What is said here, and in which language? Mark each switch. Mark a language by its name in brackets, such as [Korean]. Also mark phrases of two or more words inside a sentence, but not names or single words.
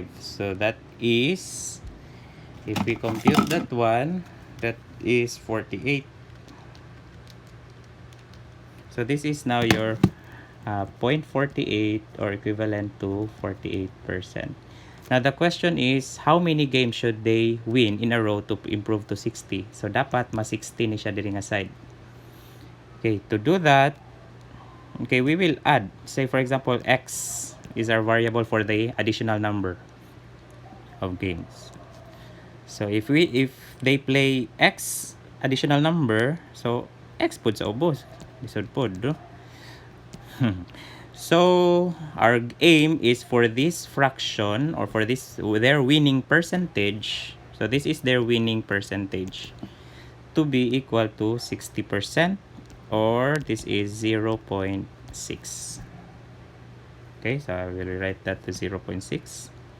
[English] So that is, if we compute that one, that is 48. So this is now your 0.48 or equivalent to 48%. Now the question is, how many games should they win in a row to improve to 60? [Cebuano] So dapat mas 60 ni siya diri nga side. [English] Okay, to do that, okay, we will add. Say for example, x is our variable for the additional number of games. So if they play x additional number, so [Cebuano] x pud sa ubos. Lisod pod, no? [English] So our aim is for this fraction, or for this their winning percentage. So this is their winning percentage to be equal to 60%, or this is 0.6. Okay, so I will write that to 0.6.